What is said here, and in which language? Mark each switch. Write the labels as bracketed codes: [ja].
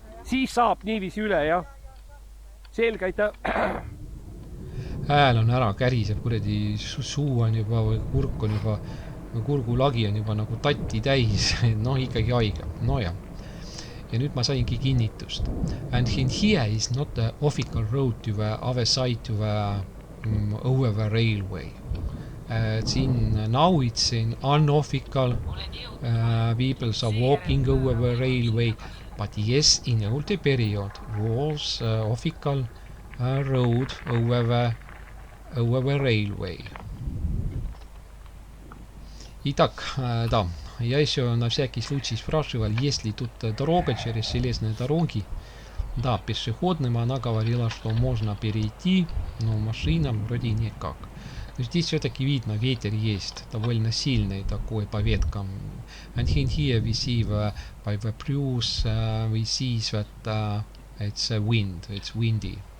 [et] Siis saab niiviisi üle, jah. Selge, aitäh. Hääl on ära, käriseb, kuredi suu on juba või kurk on juba, kurgulagi on juba nagu tatti täis. No ikkagi haige. No ja. Ja nüüd ma saingi kinnitust. [en] And here is not the official road to the other side to the over the railway. Now it's in unofficial. People are walking over the railway. But yes, in the older period was official road over the railway. [ru] Итак, да, я еще на всякий случай спрашивал, есть ли тут дорога через железные дороги. Да, пешеходным она говорила, что можно перейти, но машинам вроде никак. Но здесь все-таки видно, ветер есть, довольно сильный такой по веткам. [en] And here we see by the breeze, we see that it's a wind, it's windy.